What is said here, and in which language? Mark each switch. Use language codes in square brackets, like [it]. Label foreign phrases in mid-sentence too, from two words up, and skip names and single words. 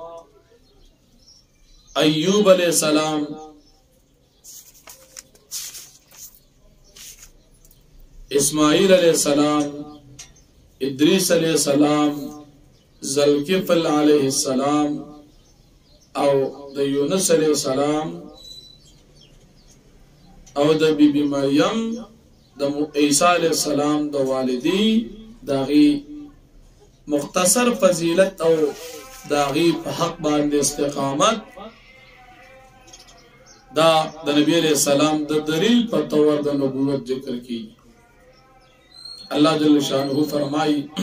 [ps] ایوب [ar] علیہ السلام [ps] اسماعیل [ar] علیہ السلام [ps] ادریس [ar] علیہ السلام [ps] ذوالکفل [ar] علیہ السلام [ps] او د یونس [ar] علیہ السلام [ps] او د بی بی مریم د عیسی [ar] علیہ السلام [ps] د والدی داغي مختصر فضیلت او داغي په حق باندې استقامت دا د نبی [ar] علیہ السلام [ps] د دلیل په تور د نبوت ذکر کی الله [ar] جل شانه [ps] فرمای